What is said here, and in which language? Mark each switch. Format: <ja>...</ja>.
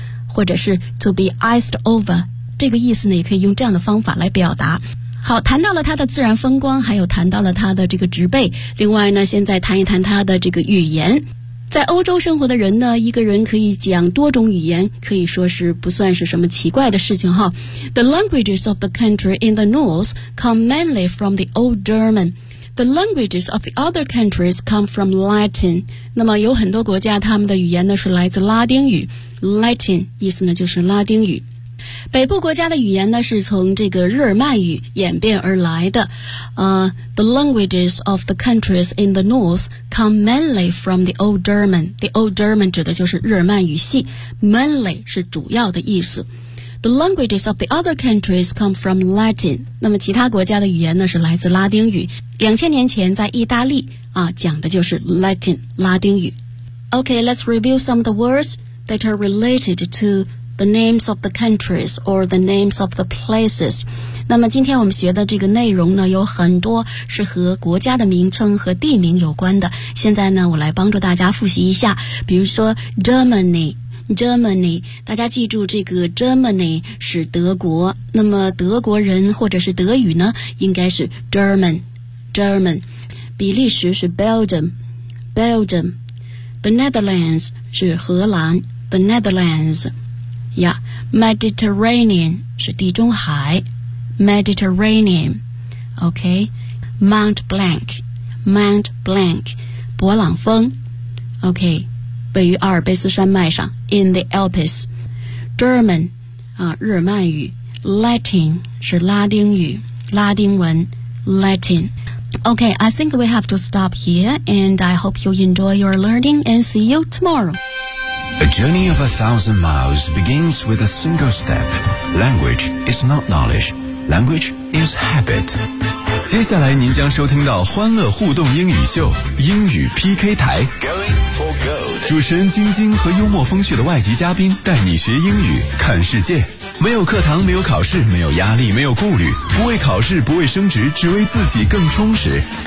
<zh>或者是</zh> <en>to be iced over</en> <zh>这个意思呢也可以用这样的方法来表达好谈到了它的自然风光还有谈到了它的这个植被另外呢现在谈一谈它的这个语言在欧洲生活的人呢一个人可以讲多种语言可以说是不算是什么奇怪的事情哈</zh> <en>The languages of the country in the north come mainly from the old GermanThe languages of the other countries come from Latin.</en> <zh>那么有很多国家他们的语言呢是来自拉丁语。Latin 意思呢就是拉丁语。北部国家的语言呢是从这个日耳曼语演变而来的。</zh> <en>The languages of the countries in the north come mainly from the Old German.</en> <zh>The Old German 指的就是日耳曼语系。Mainly 是主要的意思。</zh> <en>The languages of the other countries come from Latin.</en> <zh>那么其他国家的语言呢是来自拉丁语。 2000年前在意大利啊讲的就是 Latin, 拉丁语。</zh> <en>Okay, let's review some of the words that are related to the names of the countries or the names of the places.</en> <zh>那么今天我们学的这个内容呢有很多是和国家的名称和地名有关的。现在呢我来帮助大家复习一下。比如说 Germany, Germany， 大家记住这个 Germany 是德国，那么德国人或者是德语呢应该是 German， 比利时是 Belgium， The Netherlands 是荷兰 The Netherlands、yeah.</zh> <en>Mediterranean 是地中海 Mediterranean OK Mount Blanc 勃朗峰 OK</en> <zh>位于阿尔卑斯山脉上</zh> <en>In the Alps German、日耳曼语 Latin 是拉丁语拉丁文 Latin OK, I think we have to stop here, and I hope you enjoy your learning, and see you tomorrow. A journey of 1,000 miles begins with a single step. Language is not knowledge. Language is habit.</en> <zh>接下来您将收听到欢乐互动英语秀英语 PK 台</zh> <en>Going for gold.</en> <zh>主持人晶晶和幽默风趣的外籍嘉宾带你学英语看世界。没有课堂，没有考试，没有压力，没有顾虑，不为考试，不为升职，只为自己更充实。</zh>